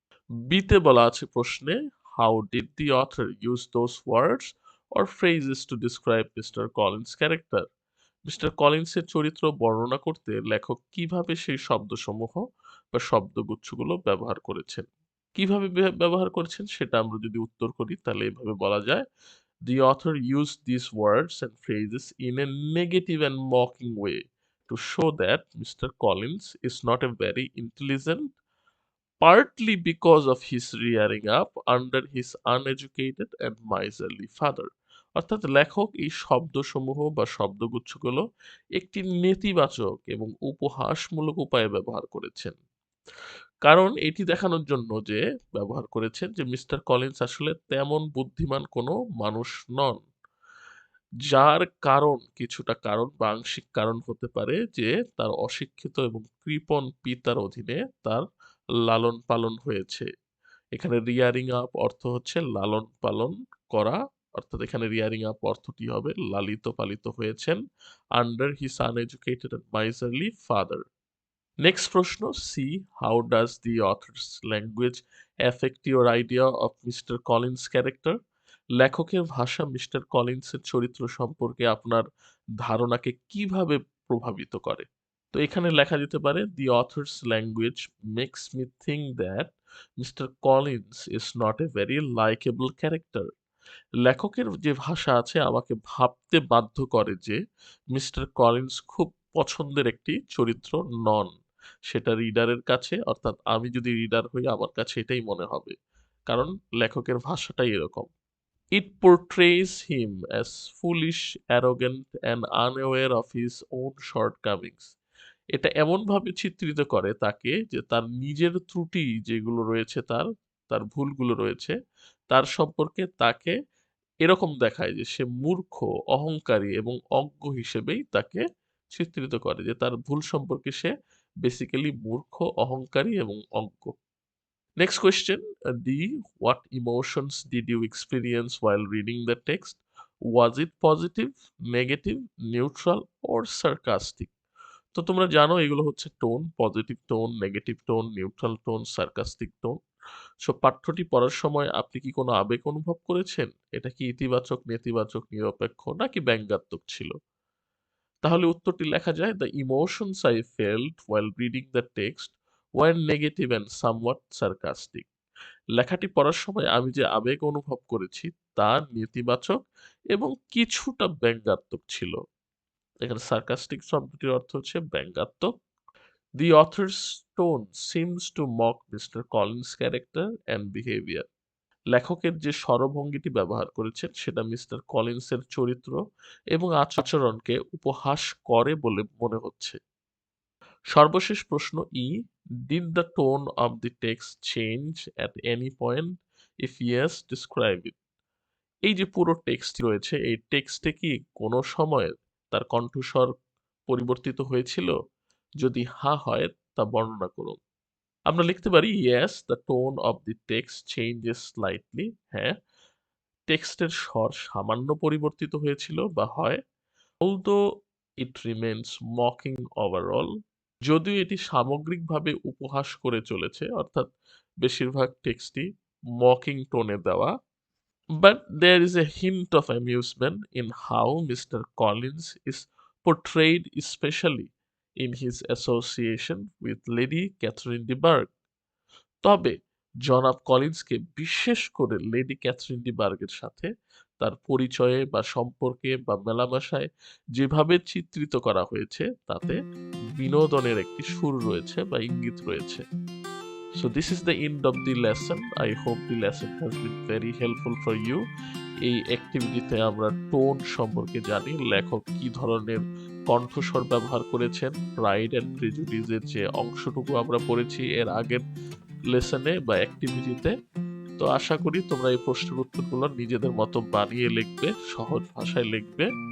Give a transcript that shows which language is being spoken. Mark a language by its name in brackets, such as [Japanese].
[Bangla] বিতে বলা আছে প্রশ্নে, [English] How did the author use those words or phrases to describe mister Collins character? [Bangla] Mister কলিন্সের চরিত্র বর্ণনা করতে লেখক কিভাবে সেই শব্দসমূহ বা শব্দগুচ্ছগুলো ব্যবহার করেছেন? কিভাবে ব্যবহার করেছেন সেটা আমরা যদি উত্তর করি তাহলে এভাবে বলা যায়, [English] the author used these words and phrases in a negative and mocking way to show that Mr. Collins is not a very intelligent, partly because of his rearing up under his uneducated and miserly father. [Bangla] অর্থাৎ লেখক এই শব্দসমূহ বা শব্দগুচ্ছগুলো একটি নেতিবাচক এবং উপহাসমূলক উপায়ে ব্যবহার করেছেন। কারণ এটি দেখানোর জন্য যে ব্যবহার করেছেন যে মিস্টার কলিন্স আসলে তেমন বুদ্ধিমান কোনো মানুষ নন। যার কারণ কিছুটা কারণ বা আংশিক কারণ হতে পারে যে তার অশিক্ষিত এবং কৃপণ পিতার অধীনে তার লালন-পালন হয়েছে। এখানে rearing up অর্থ হচ্ছে লালন-পালন করা। অর্থাৎ এখানে rearing up অর্থটি হবে লালিত-পালিত হয়েছেন [English] under his uneducated and miserly father। [Bangla] Next প্রশ্ন, [English] C, how does the author's language affect your idea of mister Collins character? [Bangla] লেখকের ভাষা মিস্টার কলিন্সের চরিত্র সম্পর্কে আপনার ধারণাকে কিভাবে প্রভাবিত করে? তো এখানে লেখা যেতে পারে, [English] The author's language makes me think that mister Collins is not a very likeable character. [Bangla] লেখকের যে ভাষা আছে আমাকে ভাবতে বাধ্য করে যে মিস্টার কলিন্স খুব পছন্দের একটি চরিত্র নন। সেটা রিডারের কাছে, অর্থাৎ আমি যদি রিডার হই আমার কাছে এটাই মনে হবে। কারণ লেখকের ভাষাটাই এরকম। [English] It portrays him as foolish, arrogant and unaware of his own shortcomings. [Bangla] এটা এমনভাবে চিত্রিত করে তাকে যে তার নিজের ত্রুটি যেগুলো রয়েছে তার ভুলগুলো রয়েছে, তার সম্পর্কে তাকে এরকম দেখায় যে সে মূর্খ, অহংকারী এবং অজ্ঞ হিসেবেই তাকে চিত্রিত করে যে তার ভুল সম্পর্কে সে বেসিক্যালি মূর্খ, অহংকারী এবং অজ্ঞ। [English] Next question, what emotions did you experience while reading the text? Was it positive, negative, neutral or sarcastic? [Bangla] তো তোমরা জানো এগুলো হচ্ছে tone, positive tone, negative tone, neutral tone, sarcastic tone. So পাঠ্যটি পড়ার সময় আপনি কি কোনো আবেগ অনুভব করেছেন? এটা কি ইতিবাচক, নেতিবাচক, নিরপেক্ষ নাকি ব্যঙ্গাত্মক ছিল? তাহলে উত্তরটি লেখা যায়, [English] The emotions I felt while reading the text were negative and somewhat sarcastic. [Bangla] লেখাটি পড়ার সময় আমি যে আবেগ অনুভব করেছি তা নেতিবাচক এবং কিছুটা ব্যঙ্গাত্মক ছিল। এখানে সার্কাস্টিক শব্দটির অর্থ হচ্ছে ব্যঙ্গাত্মক। [English] The author's tone seems to mock mister Collins character and behaviour. [Bangla] লেখকের যে স্বরভঙ্গিটি ব্যবহার করেছেন সেটা মিস্টার কলিন্সের চরিত্র এবং আচরণকে উপহাস করে বলে মনে হচ্ছে। সর্বশেষ প্রশ্ন, [English] Did the tone of the text change at any point? If yes, describe it. [Bangla] এই যে পুরো টেক্সট রয়েছে এই টেক্সটে কি কোনো সময় তার কণ্ঠস্বর পরিবর্তিত হয়েছিল? যদি হ্যাঁ হয় তা বর্ণনা করুন। আমরা লিখতে পারি, [English] Yes, the tone of the text changes slightly. [Bangla] হ্যাঁ, টেক্সটের স্বর সামান্য পরিবর্তিত হয়েছিল বা হয়। [English] although it remains mocking overall, [Bangla] যদিও এটি সামগ্রিকভাবে উপহাস করে চলেছে, অর্থাৎ বেশিরভাগ টেক্সটই মকিং টোনে দেওয়া। [English] But there is a hint of amusement in how Mr. Collins is portrayed, especially in his association with Lady Catherine de Bourgh। [Bangla] তবে জনাব কলিন্সকে বিশেষ করে লেডি ক্যাথরিন ডি বার্গের সাথে তার পরিচয়ে বা সম্পর্কে বা মেলামেশায় যেভাবে চিত্রিত করা হয়েছে তাতে বিনোদনের একটি সুর রয়েছে বা ইঙ্গিত রয়েছে। [English] So this is the end of the lesson. I hope the lesson has been very helpful for you. [Bangla] এই অ্যাক্টিভিটিতে আমরা টোন সম্পর্কে জানি, লেখক কি ধরনের কণ্ঠস্বর ব্যবহার করেছেন, প্রাইড অ্যান্ড প্রেজুডিসের যে অংশটুকু আমরা পড়েছি এর আগের লেসনে বা অ্যাক্টিভিটিতে। তো আশা করি তোমরা এই প্রশ্নের উত্তরগুলো নিজেদের মতো বানিয়ে লিখবে, সহজ ভাষায় লিখবে।